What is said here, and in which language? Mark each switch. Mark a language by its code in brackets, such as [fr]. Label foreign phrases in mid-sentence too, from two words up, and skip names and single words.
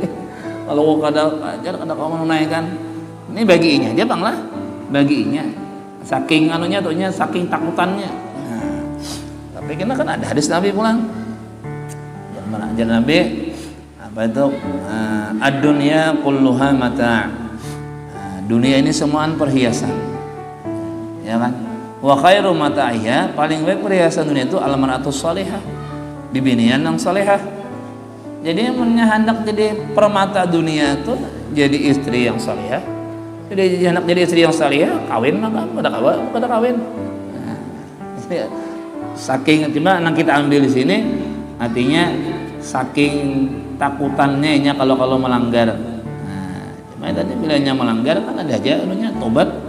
[bjn] Kalau kada ajar kada kau menunaikan. Ini bagiinya dia banglah. Bagiinya. Saking anunya tuhnya, saking takutannya. Nah, tapi kena kan ada hadis Nabi pulang. Jangan ajar Nabi apa itu? [ar] الدنيا كلها متاع'. [bjn] Dunia ini semuaan perhiasan, ya kan? [ar] وخير متاعها, [bjn] paling baik perhiasan dunia itu [ar] المرأة الصالحة, [bjn] bibinian yang salihah. Jadi yang hendak jadi permata dunia itu jadi istri yang salihah. Jadi hendak jadi istri yang salihah, kawin maka kada kawin. Nah, saking cuma yang kita ambil di sini, artinya saking takutannya nya kalau melanggar. Nah, tadi bilanya melanggar kan ada aja anunya tobat.